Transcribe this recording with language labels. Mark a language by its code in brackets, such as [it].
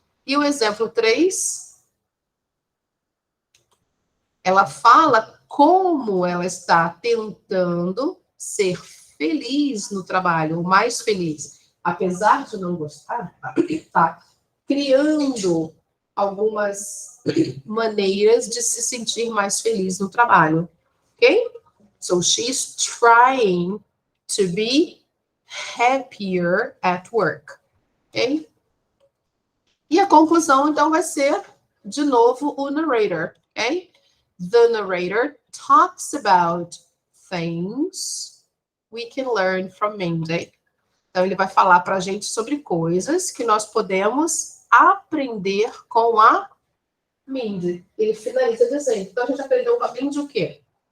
[pt] E o exemplo 3, ela fala como ela está tentando ser feliz no trabalho, o mais feliz. Apesar de não gostar, está criando algumas maneiras de se sentir mais feliz no trabalho. Ok? [en] So, she's trying to be happier at work. Ok? [pt] E a conclusão, então, vai ser, de novo, o narrator. Ok? [en] the narrator talks about things we can learn from Mindy. [pt] Então, ele vai falar para a gente sobre coisas que nós podemos aprender com a Mindy. Ele finaliza dizendo. Então, a gente aprendeu com a Mindy o quê?